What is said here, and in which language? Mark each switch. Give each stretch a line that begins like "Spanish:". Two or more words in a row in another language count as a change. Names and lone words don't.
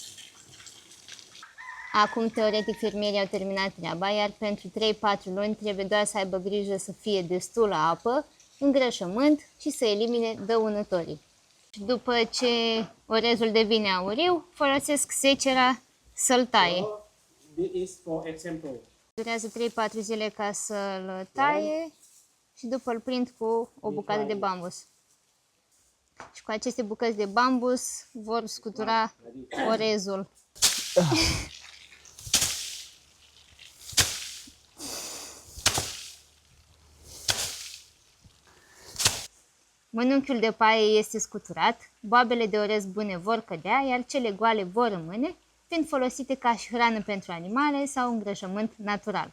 Romanian: Acum, teoretic, fermierii au terminat treaba, iar pentru 3-4 luni trebuie doar să aibă grijă să fie destulă apă, îngrășământ și să elimine dăunătorii. După ce orezul devine auriu, folosesc secera să-l taie.
English: This is for example.
Romanian: Durează 3-4 zile ca să-l taie și după îl prind cu o bucată de bambus. Și cu aceste bucăți de bambus vor scutura orezul. Mănunchiul de paie este scuturat, boabele de orez bune vor cădea, iar cele goale vor rămâne, fiind folosite ca și hrană pentru animale sau îngrășământ natural.